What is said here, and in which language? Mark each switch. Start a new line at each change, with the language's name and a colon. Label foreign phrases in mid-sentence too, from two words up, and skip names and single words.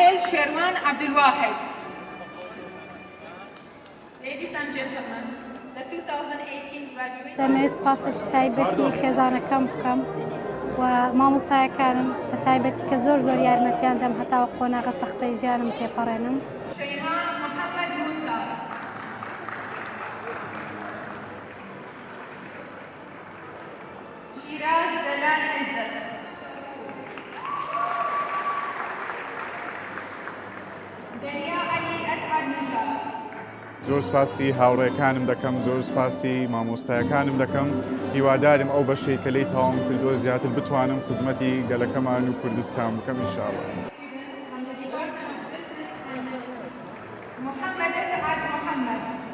English: Sherwan Abdulwahid. Ladies and gentlemen, the 2018 graduates.
Central Kurdish: دەمەوێت سوپاسش تایبەتی خێزانەکەم بکەم و مامۆسایەکانم بە تایبەتی کە زۆر یارمەتیان دەم هەتاوە قۆناغە سەختەی ژیانم تێپەڕێنم. Shayma Mohammed Musa. Shiraz Jalal Izzat. Deria Ali Asad Nijat. زۆر سپاسی هاوڕێکانم دەکەم زۆر سپاسی مامۆستایەکانم دەکەم هیوادارم ئەو بەشەی کە لی تاوام کردووە زیاتر بتوانم خزمەتی گەلەکەمان و کوردستان بکەم ئینشاءڵڵا. Mohammed Asad Mohammed.